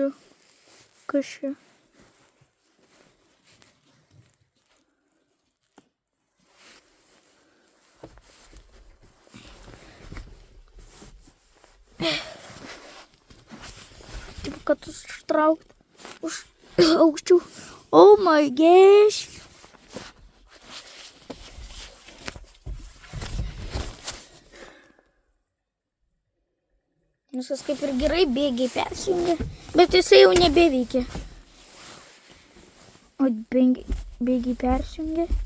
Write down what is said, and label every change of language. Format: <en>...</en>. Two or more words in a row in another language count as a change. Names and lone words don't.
<lt>Kas čia? Taip, kad užtraukt. Aukščiau.</lt> <en>Oh my gosh.</en> <lt>Viskas kaip ir gerai, bėgiai persijungia, bet jisai jau nebeveikia. O bėgiai persijungia.</lt>